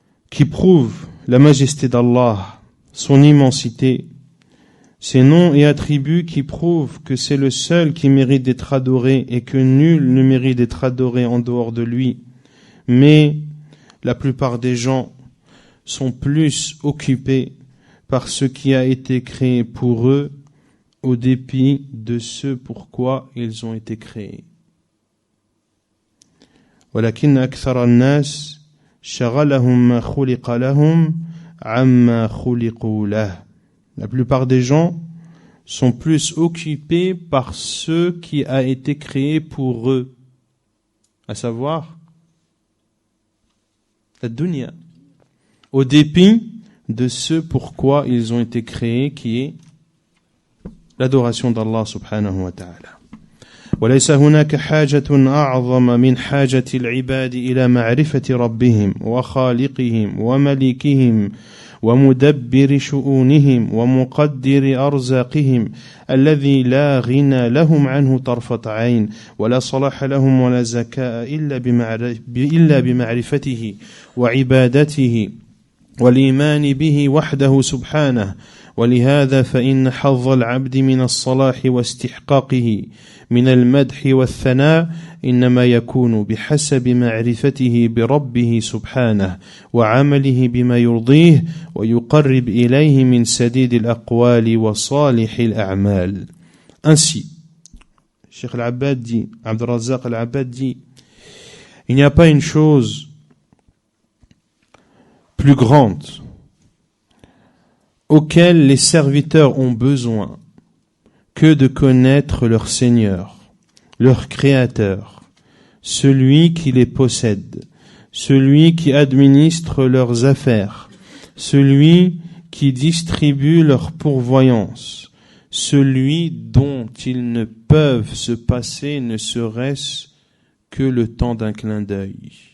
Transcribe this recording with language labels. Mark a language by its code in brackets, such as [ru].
[fr] qui prouvent la majesté d'Allah, son immensité, ces noms et attributs qui prouvent que c'est le seul qui mérite d'être adoré et que nul ne mérite d'être adoré en dehors de lui. Mais la plupart des gens sont plus occupés par ce qui a été créé pour eux, au dépit de ce pourquoi ils ont été créés. [ar] ولكن أكثر الناس شغلهم ما خلق لهم عما خلقوا له. [fr] La plupart des gens sont plus occupés par ce qui a été créé pour eux, à savoir la dunya, au dépit de ce pourquoi ils ont été créés, qui est l'adoration d'Allah subhanahu wa ta'ala. [ar] وليس هناك حاجة أعظم من حاجة العباد إلى معرفة ربهم وخالقهم ومليكهم ومدبر شؤونهم ومقدر أرزاقهم الذي لا غنى لهم عنه طرفة عين ولا صلاح لهم ولا زكاء إلا بمعرفته وعبادته والإيمان به وحده سبحانه. ولهذا فإن حظ العبد من الصلاح واستحقاقه من المدح والثناء إنما يكون بحسب معرفته بربه سبحانه وعمله بما يرضيه ويقرب إليه من سديد الأقوال وصالح الأعمال. [fr] Ainsi, Cheikh Al-Abbad dit, Abd al-Razzaq Al-Abbad dit, il n'y a pas une chose plus grande auquel les serviteurs ont besoin que de connaître leur Seigneur, leur Créateur, celui qui les possède, celui qui administre leurs affaires, celui qui distribue leur pourvoyance, celui dont ils ne peuvent se passer ne serait-ce que le temps d'un clin d'œil.